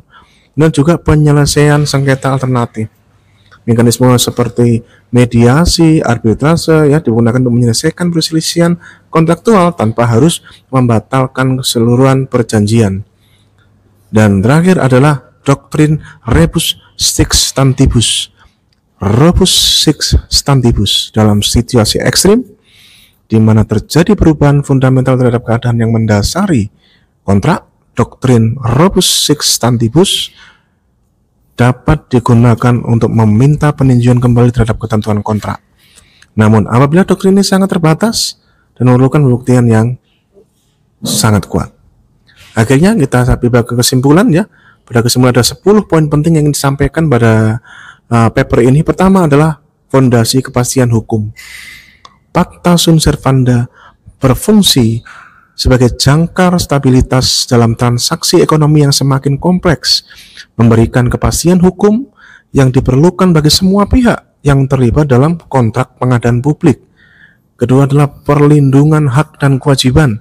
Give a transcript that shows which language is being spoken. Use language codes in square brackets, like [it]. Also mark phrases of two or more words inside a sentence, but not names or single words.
[id] Dan juga penyelesaian sengketa alternatif. Mekanisme seperti mediasi, arbitrase ya digunakan untuk menyelesaikan perselisihan kontraktual tanpa harus membatalkan keseluruhan perjanjian. Dan terakhir adalah doktrin [la] rebus sic stantibus. Rebus sic stantibus [id] dalam situasi ekstrim di mana terjadi perubahan fundamental terhadap keadaan yang mendasari kontrak, doktrin [la] rebus sic stantibus [id] dapat digunakan untuk meminta peninjauan kembali terhadap ketentuan kontrak. Namun apabila doktrin ini sangat terbatas dan memerlukan pembuktian yang sangat kuat. Akhirnya kita sampai ke kesimpulan ya. Pada kesimpulan ada 10 poin penting yang ingin disampaikan pada paper ini. Pertama adalah fondasi kepastian hukum. [la] Pacta sunt servanda [id] berfungsi sebagai jangkar stabilitas dalam transaksi ekonomi yang semakin kompleks, memberikan kepastian hukum yang diperlukan bagi semua pihak yang terlibat dalam kontrak pengadaan publik. Kedua adalah perlindungan hak dan kewajiban.